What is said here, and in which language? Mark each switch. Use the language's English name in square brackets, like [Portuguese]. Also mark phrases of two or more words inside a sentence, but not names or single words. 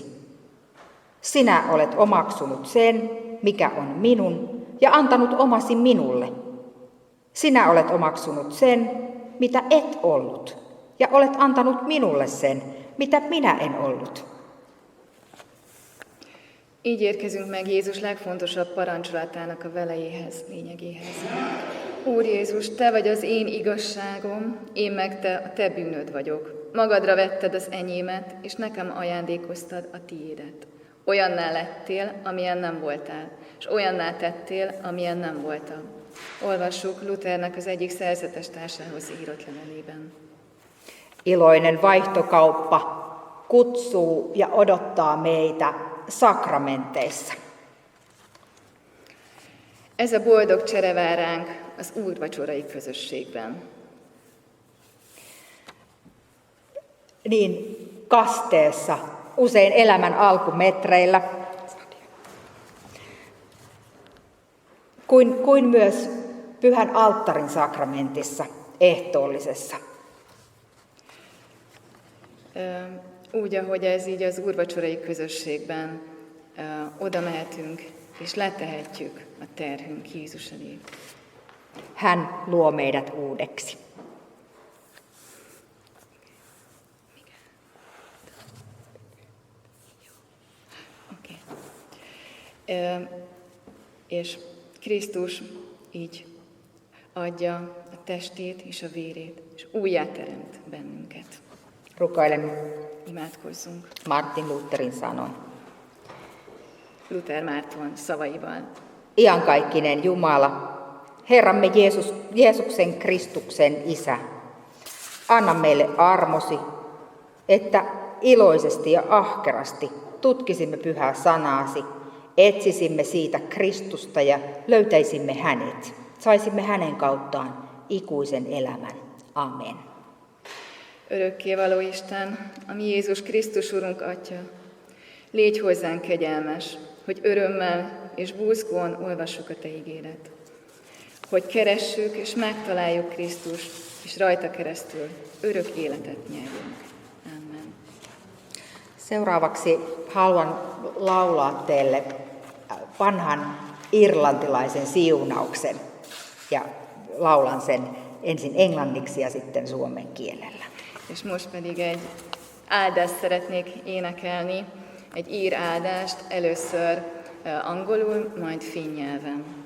[Finnish] Sinä olet omaksunut sen, mikä on minun, ja antanut omasi minulle. Sinä olet omaksunut sen, mitä et ollut, ja olet antanut minulle sen, mitä minä en ollut. [Hungarian] Így érkezünk meg Jézus legfontosabb parancsolatának a velejéhez, lényegéhez. Úr Jézus, te vagy az én igazságom, én meg a te bűnöd vagyok. Magadra vetted az enyémet, és nekem ajándékoztad a tiédet. Olyanná lettél, amilyen nem voltál, és olyanná tettél, amilyen nem voltam. Olvassuk Luthernek az egyik szerzetes társához írott levelében. [Finnish] Iloinen vaihtokauppa kutsuu ja odottaa meitä sakramenteissa. [Hungarian] Ez a boldog csere vár ránk az úrvacsorai közösségben. [Finnish] Niin kasteessa, usein elämän alkumetreillä, kuin myös pyhän alttarin sakramentissa, ehtoollisessa. [Hungarian] Úgy, ahogy ez így az úrvacsorai közösségben oda mehetünk, és letehetjük a terhünk Jézus elé. [Finnish] Hän luo meidät uudeksi. [Hungarian] És Krisztus így adja a testét és a vérét, és újjáteremt bennünket. [Finnish] Rukoilemme [Hungarian] Imádkozzunk. [Finnish] Martin Lutherin sanoin. [Hungarian] Luther Márton szavaival. [Finnish] Iankaikkinen Jumala, Herramme Jeesuksen Kristuksen Isä, anna meille armosi, että iloisesti ja ahkerasti tutkisimme pyhää sanaasi, etsisimme siitä Kristusta ja löytäisimme hänet. Saisimme hänen kauttaan ikuisen elämän. Amen. [Hungarian] Örökkévaló Isten, ami Jézus Krisztus Urunk Atya, légy hozzánk kegyelmes, hogy örömmel és búzgón olvassuk a Te igédet. Hogy keressük és megtaláljuk Krisztust, és rajta keresztül örök életet nyerjünk. Amen. [Finnish] Seuraavaksi haluan laulaa teille vanhan irlantilaisen siunauksen ja laulan sen ensin englanniksi ja sitten suomen kielellä. [Hungarian] És most pedig egy áldást szeretnék énekelni, egy ír áldást, először angolul, majd finn nyelven.